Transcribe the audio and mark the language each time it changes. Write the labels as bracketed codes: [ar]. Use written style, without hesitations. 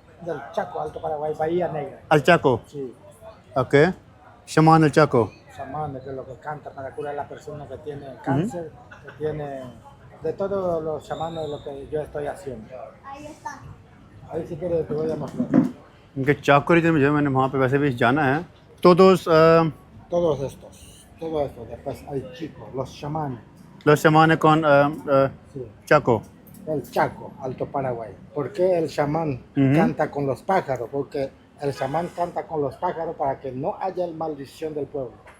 [es] Del Chaco, Alto Paraguay, Bahía Negra. Al Chaco. Sí, Ok. Chamán del Chaco. chamanes, que es lo que canta para curar a la persona que tiene cáncer, que tiene... De todos los chamanes lo que yo estoy haciendo. Ahí está. Ahí si quieres te voy a mostrar. [hi] इनके चाको reason में जो है मैंने वहाँ पे वैसे भी जाना है। तो [es] Todos estos, todo esto. Después hay chicos, los chamanes. los chamanes con Sí. Chaco. El Chaco, Alto Paraguay. ¿Por qué el chamán Ujú. canta con los pájaros? Porque el chamán canta con los pájaros para que no haya maldición del pueblo.